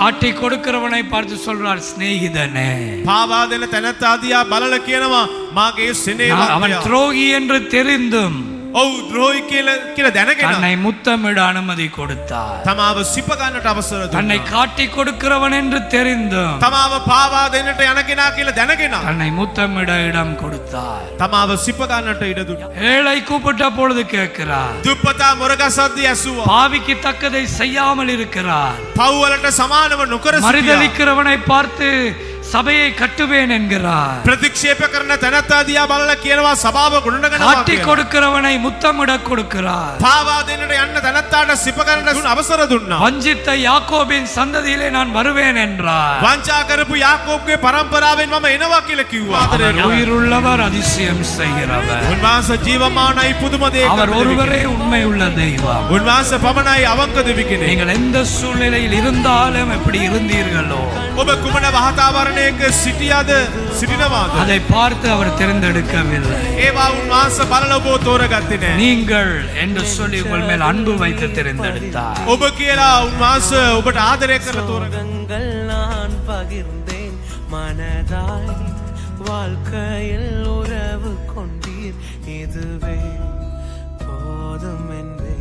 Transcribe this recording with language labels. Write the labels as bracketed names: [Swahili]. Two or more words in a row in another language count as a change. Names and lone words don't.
[Tamil] காட்டி கொடுக்கிறவனை பார்த்து சொல்றார் சிநேகிதனே. [Sinhala] පාවා දෙන තැනැත්තා දිහා බලලා කියනවා මාගේ සෙනෙහවන්තයා. [Tamil] அவன் துரோகி என்று தெரிந்தும் [Sinhala] ඔව් ද්‍රෝහි කියලා දැනගෙන [Tamil] தன்னை முத்தமிட அனுமதி கொடுத்தார். [Sinhala] තමාව සිප ගන්නට අවසර දුන්නා. [Tamil] தன்னை காட்டி கொடுக்கிறவன் என்று தெரிந்தும் [Sinhala] තමාව පාවා දෙන්නට යන කෙනා කියලා දැනගෙන [Tamil] தன்னை முத்தமிட இடம் கொடுத்தார். [Sinhala] තමාව සිප ගන්නට ඉඩ දුන්නා. [Tamil] ஏழை கூப்பிட்ட பொழுது கேட்கிறார். [Sinhala] දුප්පතා මොරගසද්දී ඇසුවා. [Tamil] பாவிக்கு தக்கதை செய்யாமல் இருக்கிறார். [Sinhala] පව් වලට සමානව නොකර සිටියා. [Tamil] மறுதலிக்கிறவனை பார்த்து சபையை கட்டுவேன் என்கிறார். [Sinhala] ප්‍රතික්ෂේප කරන තැනැත්තා දිහා බලලා කියනවා සභාව ගොඩනගනවා [Tamil] காட்டி [Sinhala] කියලා. [Tamil] கொடுக்கிறவனை முத்தமிட கொடுக்கிறார். [Sinhala] පාවා දෙන්නට යන්න තැනැත්තාට සිප ගන්නට අවසර දුන්නා. [Tamil] வஞ்சித்த யாக்கோபின் சந்ததியிலே நான் வருவேன் என்றார். [Sinhala] වංචා කරපු යාකෝබ්ගේ පරම්පරාවෙන් මම එනවා කියලා කිව්වා. [Tamil] அவர் உயிருள்ளவர், அதிசயம் செய்கிறவர். [Sinhala] උන්වහන්සේ ජීවමානයි පුදුම දේ [Tamil] அவர் ஒருவரே உண்மை உள்ள தெய்வம். [Sinhala] උන්වහන්සේ පමණයි අවංක දෙවි කෙනෙක්. [Tamil] நீங்கள் எந்த சூழ்நிலையில் இருந்தாலும் எப்படி இருந்தீர்களோ [Sinhala] ඔබ කුමන වාතාවරණයක සිටියද සිටිනවාද [Tamil] அதை பார்த்து அவர் தேர்ந்தெடுக்கவில்லை. [Sinhala] ඒවා උන්වහන්සේ බලලා ඔබ තෝරගත්තේ නැහැ. [Tamil] நீங்கள் என்று சொல்லி உங்கள் மேல் அன்பு வைத்து தேர்ந்தெடுத்தார். [Sinhala] ඔබ කියලා උන්වහන්සේ ඔබට ආදරය කරලා තෝරගත්තා. [Tamil] நான் பகிர்ந்தேன் மனதாய் வாழ்க்கையில் உறவு கொண்டீர் இதுவே போதும்.